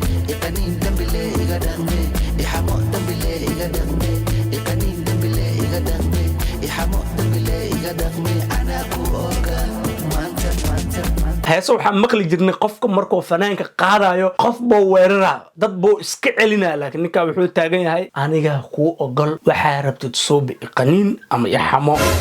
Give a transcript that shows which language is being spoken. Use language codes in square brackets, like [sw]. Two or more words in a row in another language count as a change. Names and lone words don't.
[so] Iqaniin dambile iga dhaqme, ixamo dambile iga dhaqme. Iqaniin dambile iga dhaqme, ixamo dambile iga dhaqme. Anaa ku oga, maanta, maanta, maanta. Heeso waxaan maqli jirnay qofka markuu fanaanka qaadayo, qof buu weeraraa, dad buu iska celinaa, laakiin ninkaa wuxuu taagan yahay, "Aniga kuu ogol, waxaa rabtid suubi, iqaniin ama ixamo."